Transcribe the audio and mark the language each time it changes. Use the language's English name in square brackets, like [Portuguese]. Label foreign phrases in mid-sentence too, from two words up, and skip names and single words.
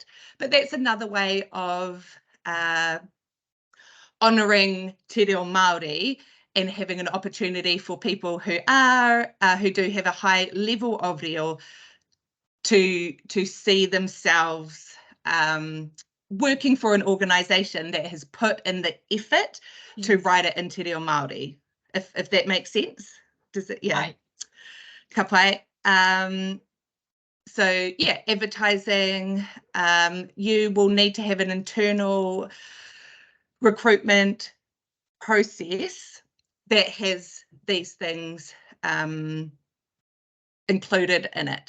[English] But that's another way of honouring Te Reo Māori and having an opportunity for people who do have a high level of reo to see themselves working for an organisation that has put in the effort to write it in Te Reo Māori, if that makes sense. Does it? Yeah. [Māori] Ka pai. [English] So yeah, advertising, you will need to have an internal recruitment process that has these things included in it.